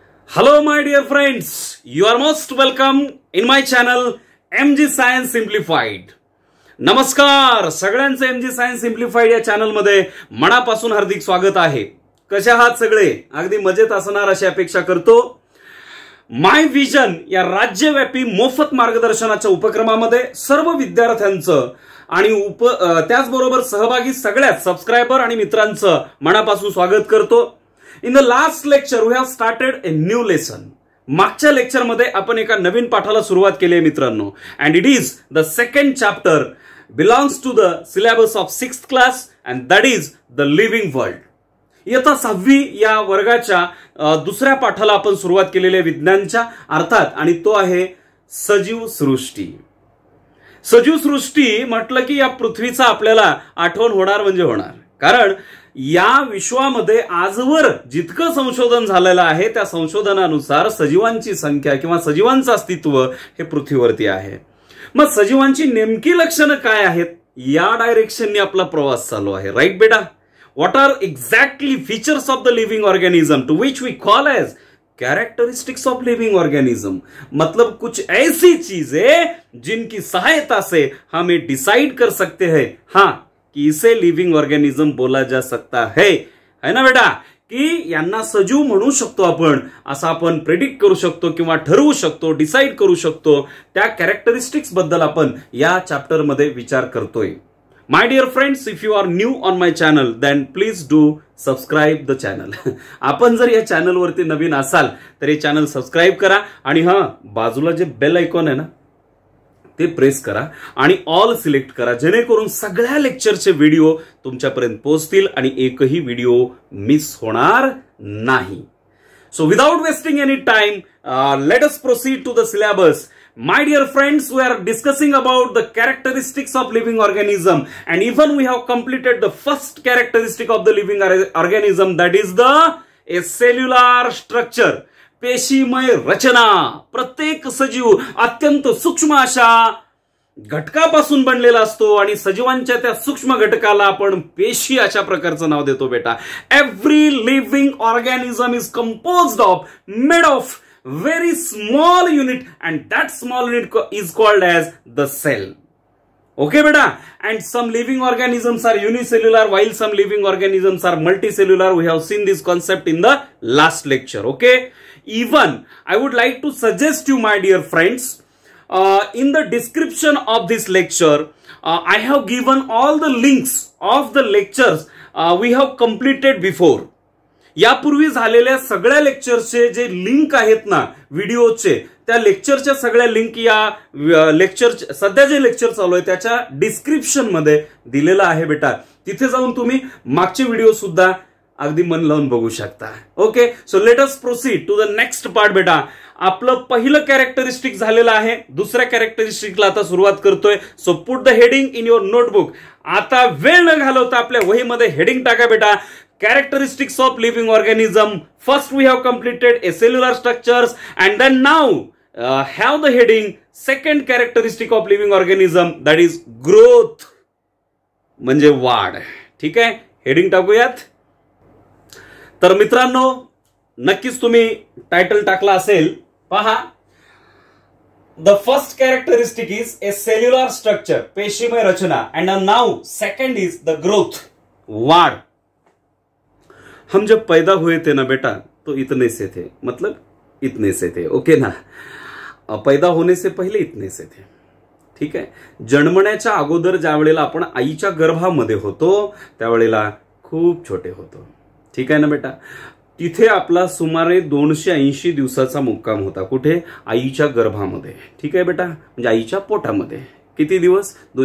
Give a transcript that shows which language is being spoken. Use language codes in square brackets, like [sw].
[en] Hello my dear friends, you are most welcome in my channel MG Science Simplified. [mr] नमस्कार सगळ्यांचं MG Science Simplified या channel मध्ये मनापासून हार्दिक स्वागत आहे. कसे आहात सगळे? अगदी मजेत असणार अशी अपेक्षा करतो. माय विजन या राज्यव्यापी मोफत मार्गदर्शनाच्या उपक्रमामध्ये सर्व विद्यार्थ्यांचं आणि त्याचबरोबर सहभागी सगळ्या सबस्क्रायबर आणि मित्रांचं मनापासून स्वागत करतो. [en] In the last lecture we have started a new lesson. [mr] मागच्या लेक्चर मध्ये आपण एका नवीन पाठाला सुरुवात केली आहे मित्रांनो, [en] and it is the second chapter belongs to the syllabus of 6th class and that is the living world. [mr] इयत्ता 6वी या वर्गाच्या दुसऱ्या पाठाला आपण सुरुवात केलेली आहे विज्ञानच्या अर्थात, आणि तो आहे सजीव सृष्टी. सजीव सृष्टी म्हटलं की या पृथ्वीचा आपल्याला आठवण होणार म्हणजे होणार, कारण या विश्वामध्ये आजवर जितकं संशोधन झालेलं आहे त्या संशोधनानुसार सजीवांची संख्या किंवा सजीवांचं अस्तित्व हे पृथ्वीवरती आहे. मग सजीवांची नेमकी लक्षणं काय आहेत या डायरेक्शनने आपला प्रवास चालू आहे. [en] Right बेटा? What are exactly features of the living organism to which we call as characteristics of living organism. [hi] मतलब कुछ ऐसी चीजें जिनकी सहायता से हम ये डिसाइड कर सकते हैं हाँ कि इसे लिविंग ऑर्गेनिज्म बोला जा सकता है ना बेटा, [mr] की यांना सजीव म्हणू शकतो आपण, असं आपण प्रेडिक्ट करू शकतो किंवा ठरवू शकतो, डिसाइड करू शकतो. त्या कॅरेक्टरिस्टिक्स बद्दल आपण या चॅप्टर मध्ये विचार करतोय. [en] My dear friends, if you are new on my channel then please do subscribe the channel. [mr] आपण जर या चॅनलवरती नवीन असाल तर हे चॅनल सबस्क्राईब करा आणि हा बाजूला जे बेल आयकॉन आहे ना ते प्रेस करा आणि ऑल सिलेक्ट करा, जेणेकरून सगळ्या लेक्चरचे व्हिडिओ तुमच्यापर्यंत पोहोचतील आणि एकही व्हिडिओ मिस होणार नाही. [en] So without wasting any time let us proceed to the syllabus. My dear friends, we are discussing about the characteristics of living organism and even we have completed the first characteristic of the living organism, that is a cellular structure. [mr] पेशीमय रचना. प्रत्येक सजीव अत्यंत सूक्ष्म अशा घटकापासून बनलेला असतो आणि सजीवांच्या त्या सूक्ष्म घटकाला आपण पेशी अशा प्रकारचं नाव देतो बेटा. [en] Every living organism is composed of made of very small unit and that small unit is called as the cell. Okay beta? And some living organisms are unicellular while some living organisms are multicellular. We have seen this concept in the last lecture. Okay? Even I would like to suggest you my dear friends, in the description of this lecture I have given all the links of the lectures we have completed before. [mr] यापूर्वी झालेल्या सगळ्या लेक्चरचे जे link आहेत ना व्हिडिओचे, त्या लेक्चरच्या सगळ्या link या लेक्चर सध्या जे लेक्चर चालू आहे त्याच्या डिस्क्रिप्शन मध्ये दिलेला आहे बेटा. तिथे जाऊन तुम्ही मागचे व्हिडिओ सुद्धा अगदी मन लावून बघू शकता. [en] okay, so let us proceed to the next part [mr] बेटा. आपलं पहिलं कॅरेक्टरिस्टिक झालेलं आहे, दुसऱ्या कॅरेक्टरिस्टिकला आता सुरुवात करतोय. [en] So put the heading in your notebook. [mr] आता वेळ न घालवता आपल्या वहीमध्ये हेडिंग टाका बेटा. [en] Characteristics of living organism. First we have completed a cellular structures and then now have the heading second characteristic of living organism, that is growth. [mr] म्हणजे वाढ. ठीक आहे, हेडिंग टाकूयात. तर मित्रांनो नक्कीच तुम्ही टायटल टाकला असेल पहा. [en] The first characteristic is a cellular structure, [mr] पेशीमय Rachana, [en] and now second is the growth, वाढ. [hi] हम जब पैदा हुए थे ना बेटा तो इतने से थे, मतलब इतने से थे. ओके ना? पैदा होने से पहिले इतने से थे. [mr] ठीक आहे. जन्मण्याच्या अगोदर ज्या वेळेला आपण आईच्या गर्भामध्ये होतो त्यावेळेला खूप छोटे होतो. ठीक आहे ना बेटा? तिथे आपला सुमारे 280 दिवसाचा मुक्काम होता. कुठे? आईच्या गर्भामध्ये. ठीक आहे बेटा? म्हणजे आईच्या पोटामध्ये. किती दिवस?